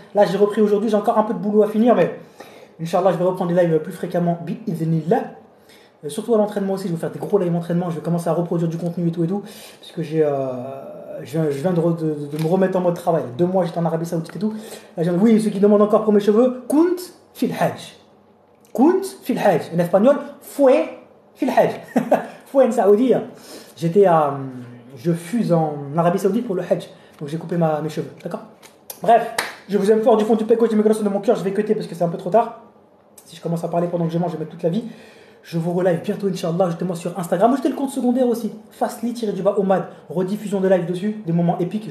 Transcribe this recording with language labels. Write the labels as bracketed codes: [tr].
[fr] Là j'ai repris aujourd'hui, j'ai encore un peu de boulot à finir, mais Inch'Allah je vais reprendre des lives plus fréquemment, bi-idhnillah. Surtout à l'entraînement aussi, je vais faire des gros lives entraînement, je vais commencer à reproduire du contenu et tout, parce que je viens de me remettre en mode travail. 2 mois j'étais en Arabie Saoudite et tout. Là, oui, ceux qui demandent encore pour mes cheveux, [ar] kunt fil hajj. Kunt fil hajj. [fr] En espagnol, [es] fue [ar] fil hajj. [es] Fue en Saoudi. [fr] Je fuse en Arabie Saoudite pour le hajj. Donc j'ai coupé mes cheveux, d'accord? Bref, je vous aime fort du fond du pec gauche, de mon cœur, je vais cuter parce que c'est un peu trop tard. Si je commence à parler pendant que je mange, je vais mettre toute la vie. Je vous relive bientôt, Inch'Allah, ajoutez-moi sur Instagram. Ajoutez le compte secondaire aussi. Fastly-omad. Rediffusion de live dessus. Des moments épiques.